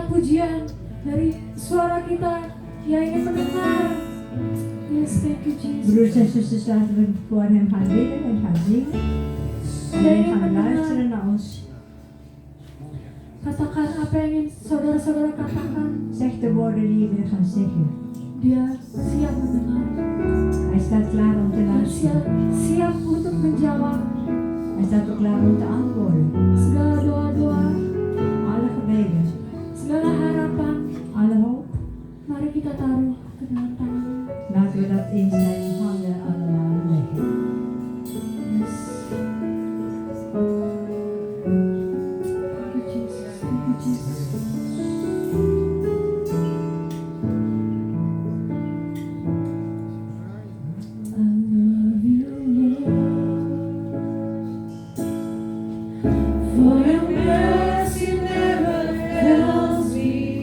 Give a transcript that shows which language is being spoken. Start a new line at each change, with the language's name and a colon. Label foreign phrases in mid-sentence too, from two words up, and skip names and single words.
Indonesian: pujian dari suara kita yang ingin mendengar.
English: Yes, thank you Jesus.
Dutch: Broers en zusters, laten we voor hem gaan bidden en gaan zingen. En Jij we
Indonesian: ingin
Dutch: gaan luisteren
Indonesian: mendengar.
Dutch: naar ons.
Indonesian: Katakan apa yang ingin saudara-saudara katakan.
Dutch: Zeg de woorden die je wil gaan zeggen.
Indonesian: Dia siap mendengar.
Dutch: Hij staat klaar om te
Indonesian: Dia
Dutch: luisteren.
Indonesian: siap untuk menjawab
Dutch: Hij staat ook klaar om te antwoorden.
Indonesian: segala doa-doa,
Dutch: Alle gebeden,
Indonesian: segala harapan.
Dutch: alle hoop.
Indonesian: Mari kita taruh ke dalam tangan.
Dutch: Laten we dat in zijn handen allemaal leggen.
English: Yes. Thank you Jesus. Thank you Jesus. I love you, Lord, for your mercy never fails me.